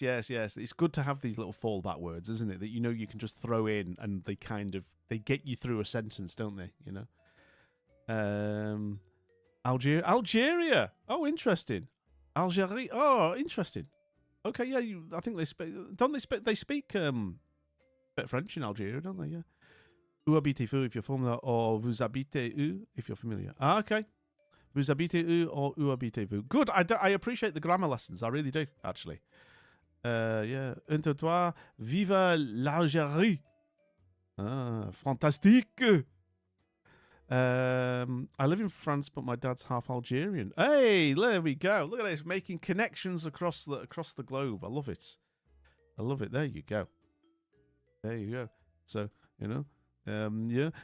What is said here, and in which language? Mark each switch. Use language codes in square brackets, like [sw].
[en] It's good to have these little fallback words, isn't it? That you know you can just throw in, and they get you through a sentence, don't they? You know, Algeria. Oh, interesting. Algeria. Oh, interesting. Okay, yeah, I think they speak. Don't they speak? They speak a bit French in Algeria, don't they? Yeah. [fr] Où habitez-vous [en] if you're from there, or [fr] vous habitez où [en] if you're familiar. Ah, okay. [fr] Vous habitez où or où habitez-vous? [en] Good. I appreciate the grammar lessons. I really do, actually. Yeah. [fr] Entre toi, vive l'Algérie. Ah, fantastique. [en] I live in France, but my dad's half Algerian. Hey, there we go. Look at this, making connections across the globe. I love it. There you go. So, you know, yeah.